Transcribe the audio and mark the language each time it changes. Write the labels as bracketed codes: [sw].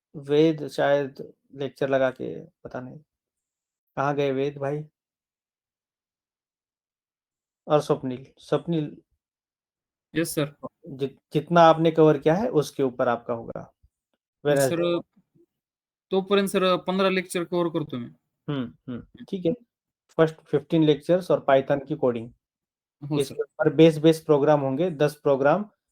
[hi] वेद शायद लेक्चर लगा के, पता नहीं कहाँ गए वेद भाई. और स्वप्निल [en] Yes sir. [hi] जितना आपने कवर किया है उसके ऊपर आपका होगा सर [en] Wednesday. [mr] तोपर्यंत सर 15 लेक्चर कव्हर करतो मी. [hi] ठीक है. [en] first 15 lectures [hi] और पाइथन की कोडिंग, [mr] हो [hi] इसके सर. ऊपर बेस प्रोग्राम होंगे 10 प्रोग्राम.